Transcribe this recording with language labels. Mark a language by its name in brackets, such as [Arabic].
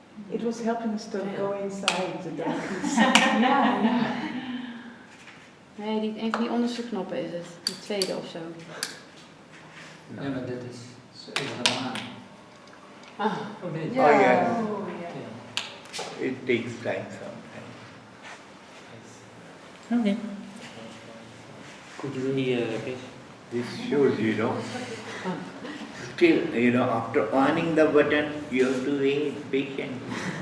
[English] It was helping us to go inside the darkness. [Dutch] Nee, een van die onderste knoppen is het. De tweede of zo. Ja, maar dit is helemaal aan. Oh, dit. [English] Oh, yeah. It takes time sometimes. Okay. Could you repeat? This shows, still, after on the button, you have to wait patiently.